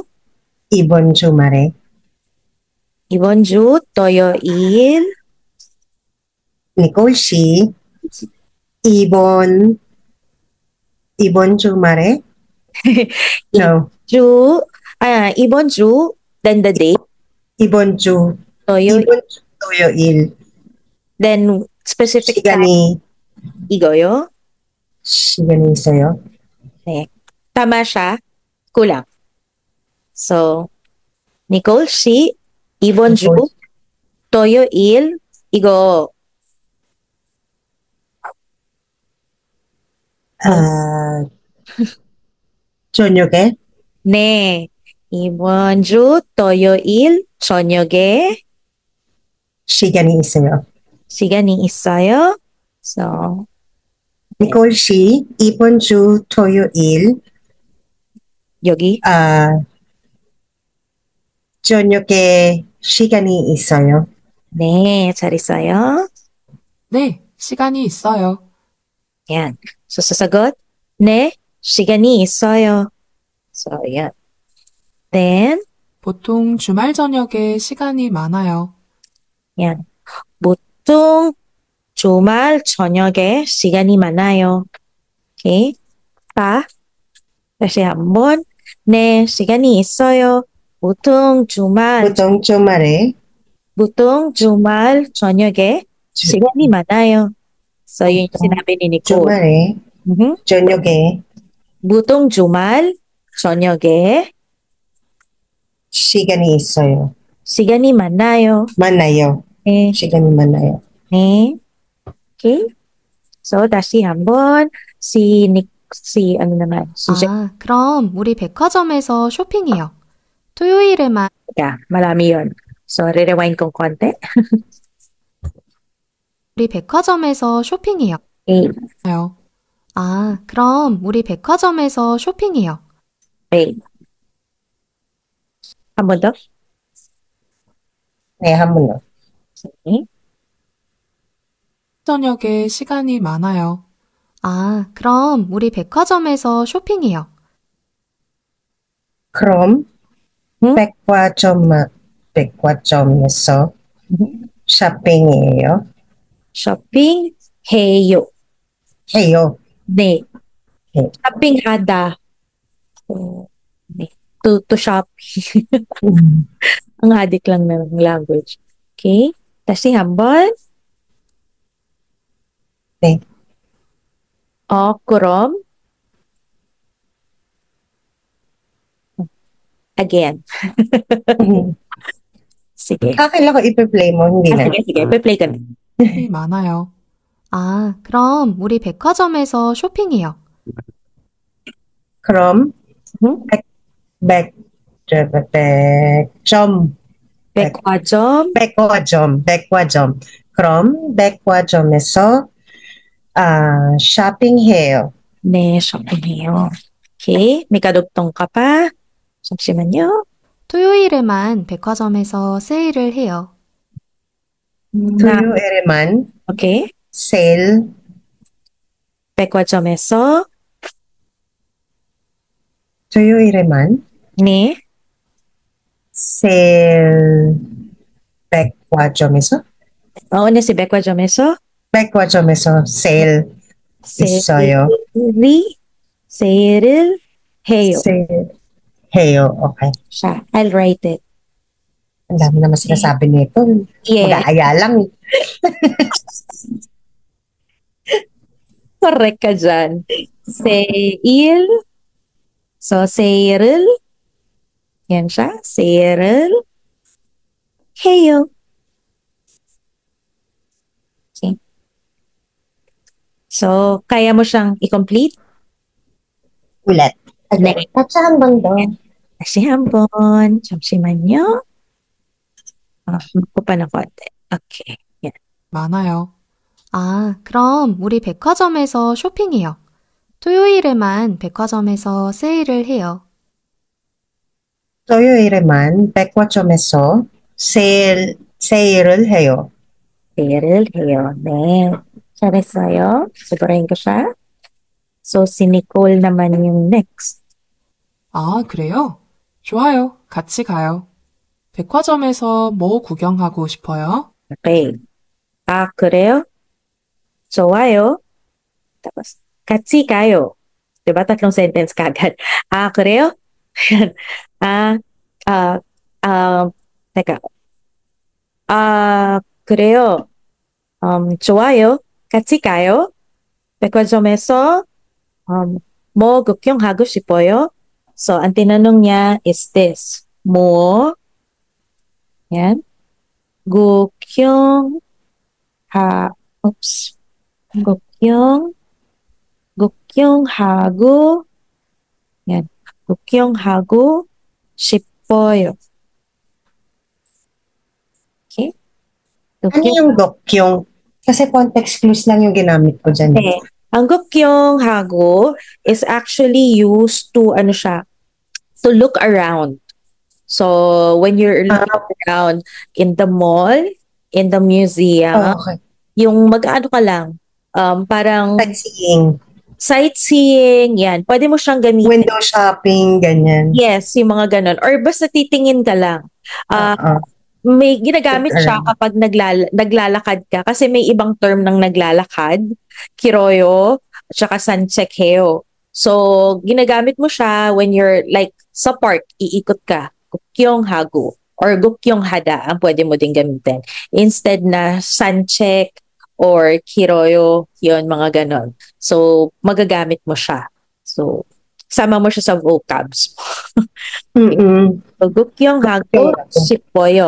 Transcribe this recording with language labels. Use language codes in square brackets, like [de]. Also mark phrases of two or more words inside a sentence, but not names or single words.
[ko] 이번 주말에 이번 주 토요일 니콜 씨, 이번 주말에 [en] no. [ko] 이번 주 [en] then the date [ko] 이번 주 토요일 [en] then specific time [ko] 시간이 있어요. 네. [tl] Tama siya. Kulang. [ko] So, Nicole 씨, 이번 주 토요일 이거 저녁에 네. 이번 주 토요일 저녁에 시간이 있어요. So, 니콜 씨, 이번 주 토요일 여기 저녁에 시간이 있어요. 네, 잘했어요. 네, 시간이 있어요. [tl] Yan. So, sasagot, [ko] 네, 시간이 있어요. [tl] So, yan. Then, [ko] 보통 주말 저녁에 시간이 많아요. [tl] yan. [ko] 보통 주말 저녁에 시간이 많아요. Okay? 다시 한번. 네, 시간이 있어요. 보통 주말 저녁에 시간이 많아요. [tl] So, yun yung sinabi ni Nicole. [ko] 주말에 저녁에 보통 주말 저녁에 시간이 있어요. 시간이 많아요. 네. 시간이 많아요. 네. Okay. So, 다시 한번 [tl] ano naman? [ko] 그럼 우리 백화점에서 쇼핑해요. 토요일에만 [tl] Marami yun. So, re-rewind kong konti. [ko] 우리 백화점에서 쇼핑해요. [en] Okay. [ko] 그럼 우리 백화점에서 쇼핑해요. Okay. 한 번 더. 네, 한 번 더. [en] Okay. [ko] 저녁에 시간이 많아요. 그럼 우리 백화점에서 쇼핑해요. 그럼 백화점에서 쇼핑이에요. 쇼핑해요. 해요. 네. 쇼핑하다. [en] So, to shop. [tl] Ang hadik lang ng language. [ko] Okay? 다시 한번. 네. 그럼. [en] Again. [tl] sige. Akin lang ko ipi-play mo, hindi na. sige. Play ka na. [ko] 많아요. 아, 그럼 우리 백화점에서 쇼핑해요. 그럼 Mhm. 백점 백화점. 백화점. 그럼 백화점에서 쇼핑해요. 네, 쇼핑해요. [tl] Okay. May kadugtong ka pa. [ko] 잠시만요. 토요일에만 백화점에서 세일을 해요. 토요일에만 Okay. 세일 백화점에서 토요일에만 네. 세일 백화점에서 [tl] Una si 백화점에서 [ko] 세일 있어요. 세일을 해요. 해요. [en] Okay. [tl] Siya. [en] I'll write it. [tl] Ang dami naman sinasabi nito. [en] Yeah. [tl] Mag-aaya lang. Correct ka dyan. Seil. So, seiril. Yan siya. Seiril. Heyo. [en] Okay. [tl] So, kaya mo siyang i-complete? Ulit. [ko] 네. 다시 한 번 더. 다시 한번. 잠시만요. 먹고 [tl] pa ng konti. [ko] Okay. Yan. 많아요. 아, 그럼 우리 백화점에서 쇼핑해요. 토요일에만 백화점에서 세일을 해요. 토요일에만 백화점에서 세일을 해요. 세일을 해요. 네. 잘했어요. [tl] sigurahin ko siya. So, si Nicole naman yung next. [ko] 아, 그래요? 좋아요. 같이 가요. 백화점에서 뭐 구경하고 싶어요? Okay. 그래요? 좋아요. [tl] Tapos, [ko] 같이 가요. [tl] Diba? Tatlong sentence kagad. [ko] 그래요? [tl] teka. [ko] 그래요. 좋아요. 같이 가요. 백화점에서 뭐 구경하고 싶어요? [tl] So, ang tinanong niya [en] is this. [tl] Mo, yan, [ko] 구경하고 yan, 구경하고 싶어요. [en] Okay? [tl] Ano yung gokyong? Kasi context clues lang yung ginamit ko dyan. Okay. Ang gukyonghago [en] is actually used to, to look around. So, when you're looking around in the mall, in the museum, Okay. [tl] yung mag-ano ka lang, [en] parang sightseeing, [tl] yan. Pwede mo siyang gamitin. [en] Window shopping, ganyan. [tl] Yes, yung mga ganon. Or basta titingin ka lang. May ginagamit siya kapag naglalakad ka. Kasi may ibang term ng naglalakad. Kiroyo, at saka sanchekheo. So, ginagamit mo siya [en] when you're like [tl] sa park, iikot ka. Gukyonghago or gukyonghada ang pwede mo din gamitin. Instead na sanchek or kiroyo, yun, mga ganon. So, magagamit mo siya. So, sama mo siya sa vocabs. [ko] So, 구경하고 싶어요.